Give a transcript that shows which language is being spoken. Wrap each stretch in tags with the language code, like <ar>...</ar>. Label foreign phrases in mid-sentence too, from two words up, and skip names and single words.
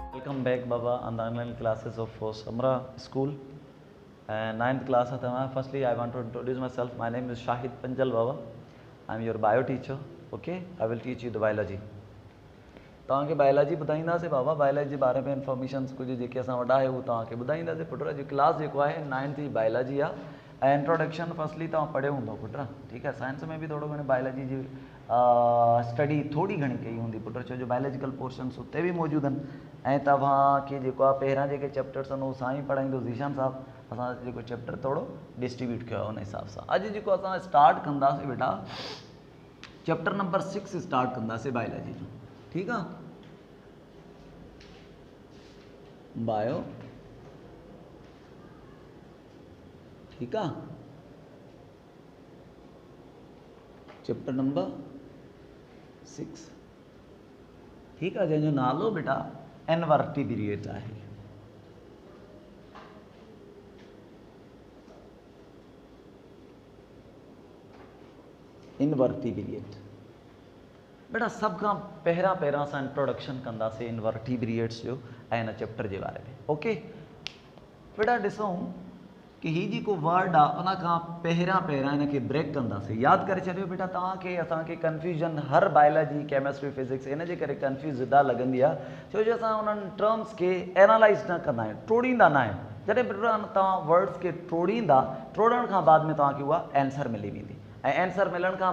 <en>welcome back Baba on the online classes of Samra School and 9th class. Firstly, I want to introduce myself. My name is Shahid Panjal Baba. I am your bio teacher. Okay, I will teach you the biology.</en> <sd>तव्हांखे बायोलॉजी ॿुधाईंदासीं बाबा बायोलॉजी जे बारे में इंफॉर्मेशन कुछ जेके असां वॾा आहियूं उहो तव्हांखे ॿुधाईंदासीं पुट जो क्लास जेको आहे 9th जी बायोलॉजी आहे ऐं</sd> <en>introduction firstly</en> <sd>तव्हां पढ़ियो हूंदो पुट ठीकु आहे साइंस में बि थोरो घणो बायोलॉजी जी स्टडी थोड़ी घणी कई हूंदी पुट छो जो</sd> <en>biological portions</en> <sd>उते बि मौजूदु आहिनि ऐं तव्हांखे जेको आहे पहिरां जेके चैप्टर्स आहिनि उहो साईं पढ़ाईंदो ज़ीशान साहब असां जेको चैप्टर थोरो डिस्ट्रीब्यूट कयो आहे उन हिसाब सां अॼु जेको असां स्टार्ट कंदासीं बेटा</sd> <en>chapter number 6 start</en> <sd>कंदासीं बायोलॉजी जो ठीकु आहे बायो</sd> <hi>ठीक है</hi> <en>chapter number 6</en> <hi>ठीक है</hi> <sd>जंहिंजो नालो बेटा इनवर्टिब्रेट आहे इनवर्टिब्रेट बेटा सब खां पहिरां असां इंट्रोडक्शन कंदासीं इनवर्टिब्रेट्स जो ऐं हिन चैप्टर जे बारे में ओके बेटा ॾिसूं कि ही जेको वर्ड आहे उन खां पहिरां हिनखे ब्रेक कंदासीं यादि करे छॾियो बेटा तव्हांखे असांखे कन्फ्यूजन हर</sd> <en>biology chemistry physics</en> <sd>इन जे करे कन्फ्यूज़ ज़्यादा लॻंदी आहे छो जो असां उन्हनि टर्म्स खे एनालाइज़ न कंदा आहियूं टोड़ींदा न आहियूं जॾहिं बेटा तव्हां वर्ड्स खे टोड़ण खां बाद में तव्हांखे उहा आंसर मिली वेंदी ऐं आंसर मिलण खां</sd>